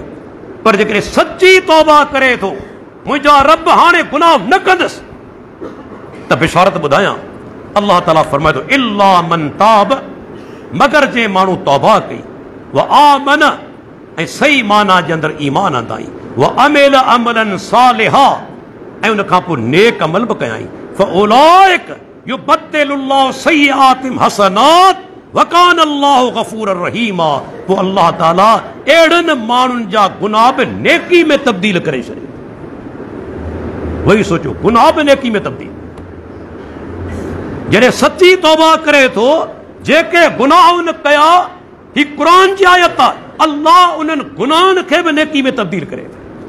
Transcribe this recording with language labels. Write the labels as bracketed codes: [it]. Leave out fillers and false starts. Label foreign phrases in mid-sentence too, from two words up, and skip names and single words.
[sd] पर जेकॾहिं सची तौबा करे थो, मुंहिंजा रब हाणे गुनाह न कंदुसि, त बिशारत ॿुधायां, अल्लाह ताला फरमाए थो [ar] إلا من تاب, [sd] मगर जे माण्हू तौबा कई, [ar] وآمن, [sd] ऐं सही माना जे अंदरि ईमान आंदाई, [ar] وعمل عملا صالحا, [sd] ऐं उन खां पोइ नेक अमल बि कयाई, [ar] فأولئك يبدل الله سيئاتهم حسنات وكان الله غفورا رحيما. [sd] पोइ अल्लाह ताला अहिड़नि माण्हुनि जा गुनाह बि नेकी में तब्दील करे छॾे। वही सोचो, गुनाह बि नेकी में तब्दील। जॾहिं सची तौबा करे थो, जेके गुनाह उन कया, ही क़ुरान जी आयत आहे, अल्लाह उन्हनि गुनाहनि खे बि नेकी में तब्दील करे थो।